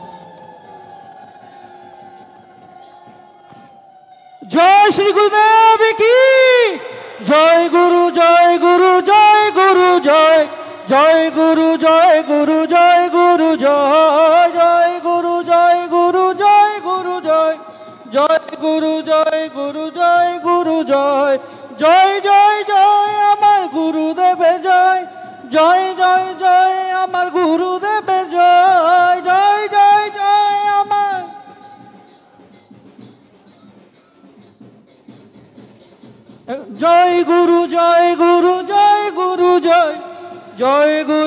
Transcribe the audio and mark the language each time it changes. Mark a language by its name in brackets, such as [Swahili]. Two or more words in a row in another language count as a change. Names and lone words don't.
[Hindi] जय श्री गुरुदेव की जय गुरु जय गुरु जय गुरु जय जय गुरु जय गुरु जय गुरु जय जय गुरु जय गुरु जय गुरु जय जय गुरु जय गुरु जय गुरु जय जय जय जय [Bangla] আমার গুরুদেবে জয়। জয় জয় জয় আমার গুরুদেবে জয়। জয় জয় জয় আমার জয় গুরু জয় গুরু জয় গুরু জয় জয় গুরু।